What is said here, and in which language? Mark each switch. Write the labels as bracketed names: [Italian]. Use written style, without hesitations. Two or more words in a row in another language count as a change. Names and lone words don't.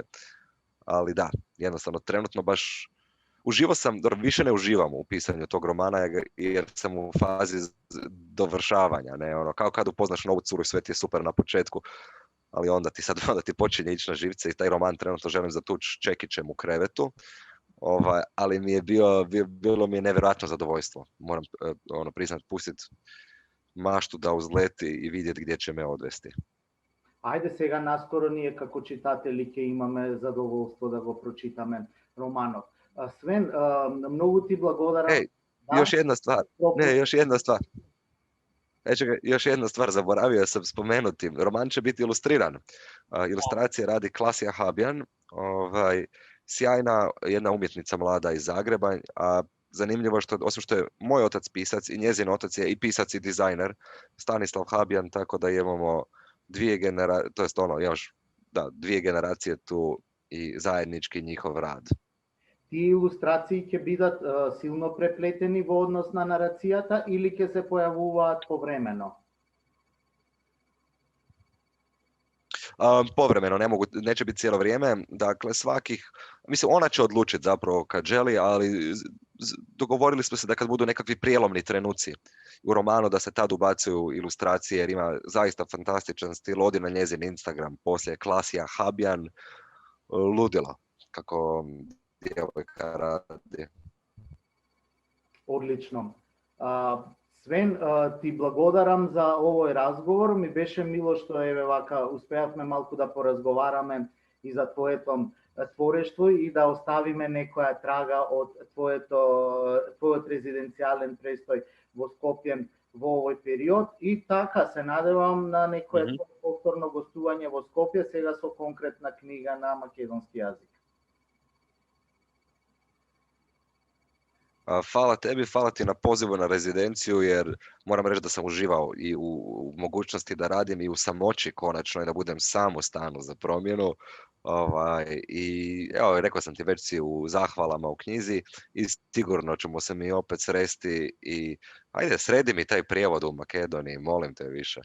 [Croatian] Ali da, jednostavno trenutno baš uživao sam, više ne uživam u pisanju tog romana jer sam u fazi dovršavanja, ne, kao kad upoznaš novu curu i sve ti je super na početku, ali onda ti počinje ići na živce i taj roman trenutno želim zatući čekićem u krevetu, ali mi je bilo mi je nevjerojatno zadovoljstvo, moram priznat, pustiti maštu da uzleti i vidjeti gdje će me odvesti. [Macedonian] Ajde сега наскоро ние како читатели ќе имаме задоволство да го прочитаме романот. Свен, многу ти благодарам. [Croatian] Još jedna stvar. Još jedna stvar, zaboravio sam spomenuti. Roman će biti ilustriran. Ilustracije radi Klasija Habjan, sjajna jedna umjetnica mlada iz Zagreba, a zanimljivo što, osim što je moj otac pisac i njezin otac je i pisac i dizajner, Stanislav Habjan, tako da imamo dvije generacije tu i zajednički njihov rad. [Macedonian] Тие илустрации ќе бидат силно преплетени во однос на нарацијата или ќе се појавуваат повремено? [Croatian] Povremeno, neće biti cijelo vrijeme, dakle ona će odlučiti zapravo kad želi, ali dogovorili smo se da kad budu nekakvi prijelomni trenuci u romanu da se tad ubacuju ilustracije jer ima zaista fantastičan stil, odi na njezin Instagram, poslije Klasija Habjan, ludilo kako djevojka radi. [Macedonian] Одлично. Свен, ти благодарам за овој разговор. Ми беше мило што вака успеавме малку да поразговараме и за твоето творештво и да оставиме некоја трага од твојот резиденцијален престој во Скопје во овој период. И така се надевам на некое повторно гостување во Скопје, сега со конкретна книга на македонски јазик. [Croatian] Hvala tebi, hvala ti na pozivu na rezidenciju jer moram reći da sam uživao i u mogućnosti da radim i u samoći konačno i da budem sam u stanu za promjenu. I evo, rekao sam ti već si u zahvalama u knjizi i sigurno ćemo se mi opet sresti i ajde sredi mi taj prijevod u Makedoniji, molim te više.